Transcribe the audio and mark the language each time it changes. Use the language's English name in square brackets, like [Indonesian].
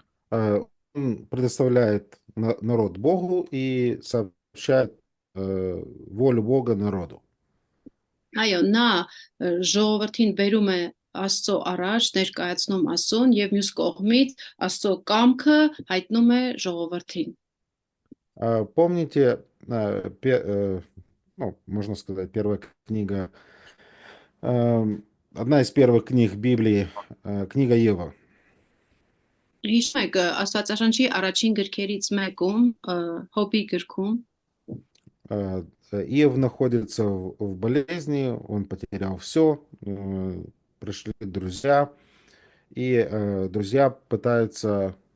[Russian] Он предоставляет народ Богу и сообщает волю Бога народу. [Armenian] Այո, նա ժողովրդին բերում է Աստծո առաջ, ներկայացնում Աստծուն եւ մյուս կողմից Աստծո կամքը հայտնում է ժողովրդին։ [Russian] Помните, ну, можно сказать, первая книга, одна из первых книг Библии, книга Ева. [Armenian] Հիշում եք Աստվածաշնչի առաջին գրքերից մեկում, Հոբի գրքում, [Russian] Иов находится в болезни, он потерял все, пришли друзья, и друзья пытаются